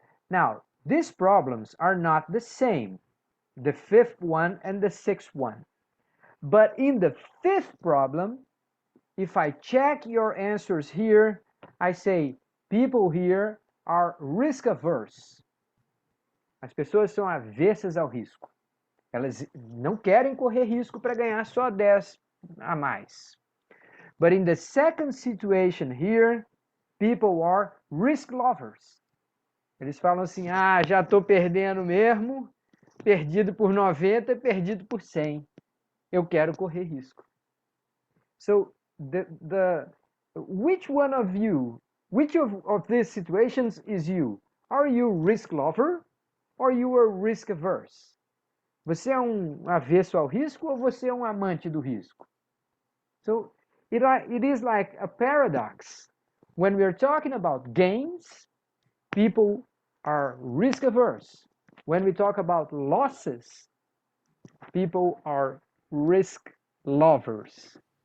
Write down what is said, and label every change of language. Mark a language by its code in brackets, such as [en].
[en] Now, these problems are not the same, the fifth one and the sixth one. But in the fifth problem, if I check your answers here, I say people here are risk averse. [pt] As pessoas são avessas ao risco. Elas não querem correr risco para ganhar só 10 a mais. [en] But in the second situation here, people are risk lovers. [pt] Eles falam assim, já estou perdendo mesmo, perdido por 90, perdido por 100. Eu quero correr risco. [en] So, which one of you, which of these situations is you? Are you risk lover or you are risk averse? [pt] Você é um avesso ao risco ou você é um amante do risco? [en] So, it is like a paradox. When we are talking about gains, people are risk averse. When we talk about losses, people are risk lovers.